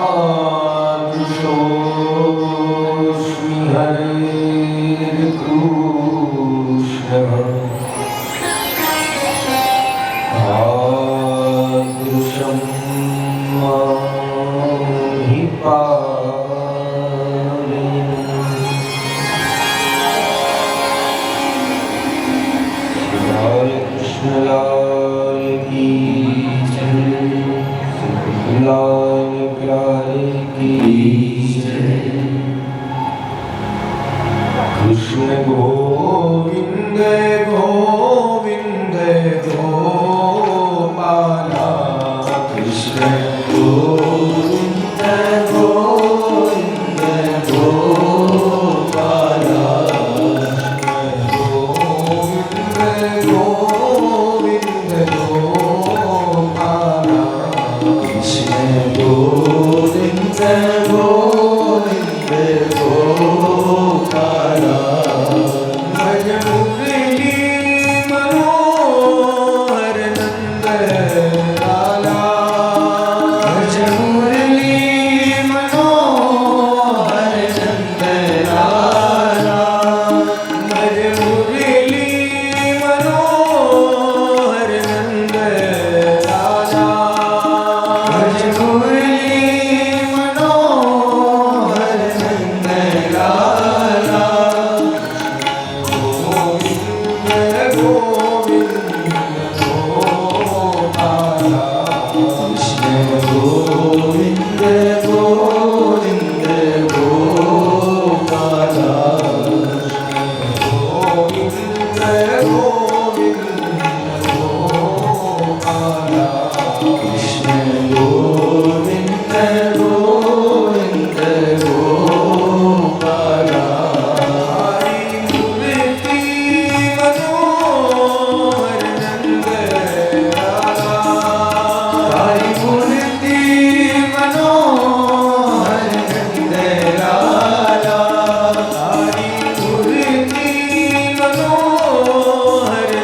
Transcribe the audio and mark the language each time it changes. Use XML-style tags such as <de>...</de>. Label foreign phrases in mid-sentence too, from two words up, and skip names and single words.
<sa>यादृशोऽस्मि हरेर्कृष्णः तादृशं माहि पालय।</sa> <hi>हरे कृष्ण लाल की जय, लाल प्यारे की जय। कृष्ण गोविंद गोविंद गोपाला, कृष्ण गोविंद गोविंद गोपाला, गोविंद गोविंद गोपाला, कृष्ण गोविंद गोविंद गोपाला। भज मुरली मनोहर नंद लाला, भज मुरली मनोहर नंद लाला, भज मुरली मनोहर नंद लाला, भज मुरली मनोहर नंद लाला। गोविंद गोविंद गोपाला, कृष्ण गोविंद गोविंद गोपाला, गोविंद गोविंद गोपाला, कृष्ण गोविंद गोविंद गोपाला। हरि मूर्ति मनोहर नंद लाला, हरि मूर्ति मनोहर नंद लाला, हरि मूर्ति मनोहर</hi>